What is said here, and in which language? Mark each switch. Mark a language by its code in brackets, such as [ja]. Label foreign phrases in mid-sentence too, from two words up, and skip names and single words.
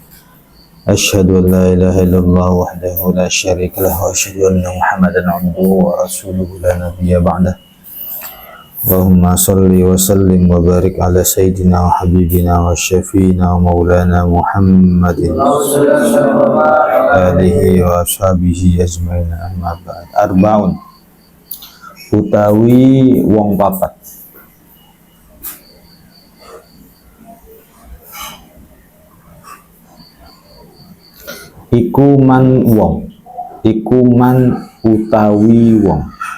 [ar] أشهد أن لا إله إلا الله وحده لا شريك له وأشهد أن محمدا عبده ورسوله لا نبي بعده. اللهم صل وسلم وبارك على سيدنا وحبيبنا وشفيعنا ومولانا محمد آله وأصحابه أجمعين، أما بعد. [jv] Arba'un utawi wong papat. Iku man wong, iku man utawi wong.